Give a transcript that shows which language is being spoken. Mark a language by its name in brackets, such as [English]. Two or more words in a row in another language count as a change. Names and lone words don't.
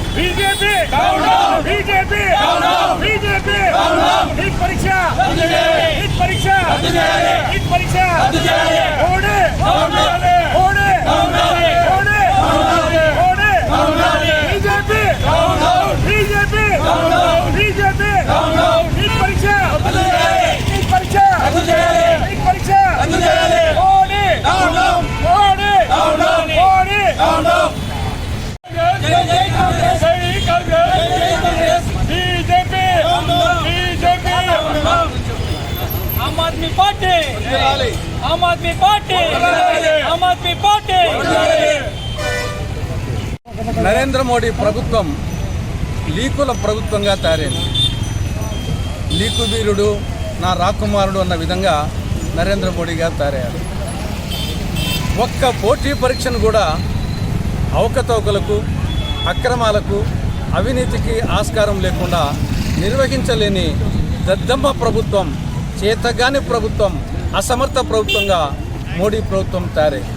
[Telugu] बीजेपी बीजेपी बीजेपी नीट परीक्षा नीट परीक्षा नीट परीक्षा ओडे ओडे ओडे ओडे बीजेपी बीजेपी बीजेपी नीट परीक्षा नीट परीक्षा नीट परीक्षा ओडे ओडे ओडे बीजेपी बीजेपी आम आदमी पार्टी आम आदमी पार्टी आम आदमी पार्टी నరేంద్ర మోడీ ప్రభుత్వం లీకుల ప్రభుత్వంగా తయారైంది. లీకు వీరుడు నా రాకుమారుడు అన్న విధంగా నరేంద్ర మోడీ గారు తయారయ్యారు. ఒక్క పోటీ పరీక్షను కూడా అవకతవకలకు అక్రమాలకు అవినీతికి ఆస్కారం లేకుండా నిర్వహించలేని దద్దమ్మ ప్రభుత్వం, చేతగాని ప్రభుత్వం, అసమర్థ ప్రభుత్వంగా మోడీ ప్రభుత్వం తయారైంది.